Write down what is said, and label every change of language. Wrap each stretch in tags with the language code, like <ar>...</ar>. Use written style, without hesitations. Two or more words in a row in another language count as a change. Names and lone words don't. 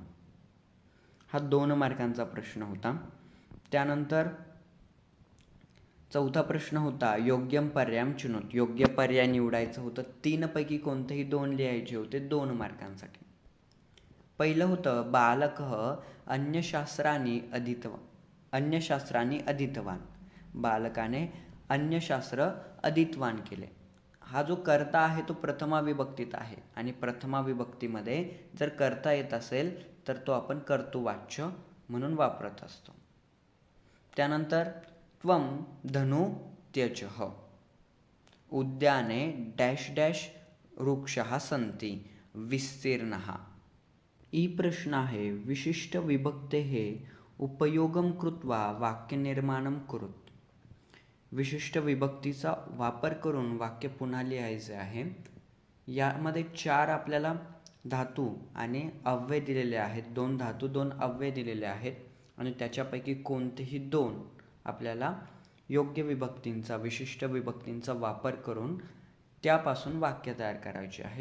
<mr>हा 2 मार्कांचा प्रश्न होता. त्यानंतर चौथा प्रश्न होता,</mr> <sa>योग्यम पर्यायम चिनोत.</sa> <mr>योग्य पर्याय निवडायचं होतं. 3 पैकी कोणतेही 2 लिहायचे होते 2 मार्कांसाठी. पहिलं होतं,</mr> <sa>बालकः अन्यशास्त्रानी अधीतवान.</sa> <mr>बालकाने अन्यशास्त्र अधीतवान केले. हा जो कर्ता आहे तो प्रथमा विभक्तीत आहे आणि प्रथमा विभक्तीमध्ये जर कर्ता येत असेल तर तो आपण कर्तृवाच्य म्हणून वापरत असतो.</mr> <sa>त्यानंतर त्वं धनु त्यजः. उद्याने</sa> <en>dash dash</en> <sa>वृक्षः सन्ति विस्तीर्णः.</sa> <mr>ई प्रश्न आहे,</mr> <sa>विशिष्ट विभक्तेः उपयोगं कृत्वा वाक्यनिर्माणं कुरुत.</sa> <mr>विशिष्ट विभक्तीचा वापर करून वाक्य पुन्हा लिहायचे आहे. यामध्ये 4 आपल्याला धातू आणि अव्यय दिलेले आहेत. 2 धातू 2 अव्यय दिलेले आहेत आणि त्याच्यापैकी कोणतेही 2 आपल्याला योग्य विभक्तींचा, विशिष्ट विभक्तींचा वापर करून त्यापासून वाक्य तयार करायचे आहे.</mr>